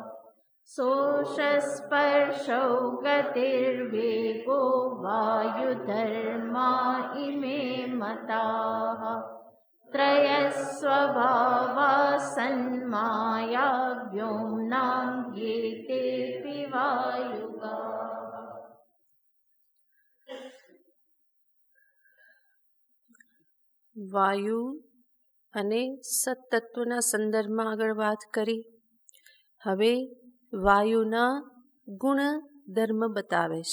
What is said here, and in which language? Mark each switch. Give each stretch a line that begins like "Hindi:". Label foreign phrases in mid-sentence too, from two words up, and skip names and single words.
Sanskrit: शोषस्पर्शौ गतिर्वेगो वायुधर्मा इमे मताः. त्रयस्वभावा सन्माया व्योम्नां येतेऽपि वायुगाः.
Gujarati: વાયુ અને સત્તત્વના સંદર્ભમાં આગળ વાત કરી. હવે વાયુના ગુણ ધર્મ બતાવે છે.